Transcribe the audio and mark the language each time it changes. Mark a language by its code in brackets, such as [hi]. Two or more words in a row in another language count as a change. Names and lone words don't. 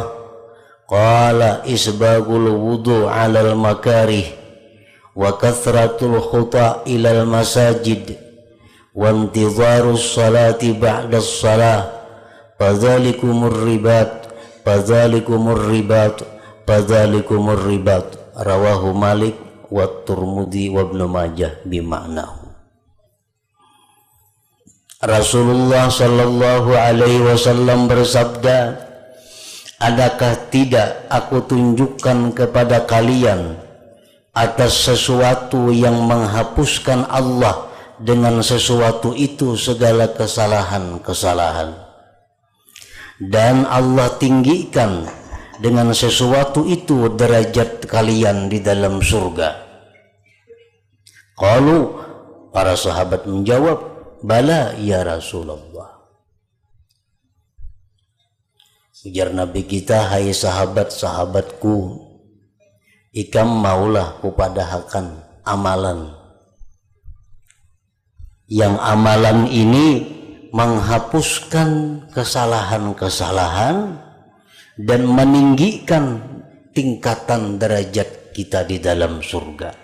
[ar] قال إسباغ الوضوء على المكاره وكثرة الخطا إلى المساجد وانتظار الصلاة بعد الصلاة فذلكم الرباط فذلكم الرباط. رواه مالك والترمذي وابن ماجه بمعناه. [id] Rasulullah [ar] صلى الله عليه وسلم [id] bersabda, adakah tidak aku tunjukkan kepada kalian atas sesuatu yang menghapuskan Allah dengan sesuatu itu segala kesalahan-kesalahan, dan Allah tinggikan dengan sesuatu itu derajat kalian di dalam surga. Qalu, para sahabat menjawab, [ar] بلى يا رسول الله. [bjn] Ujar Nabi kita, hai sahabat-sahabatku, ikam maulah kupadahakan amalan, yang amalan ini menghapuskan kesalahan-kesalahan dan meninggikan tingkatan derajat kita di dalam surga.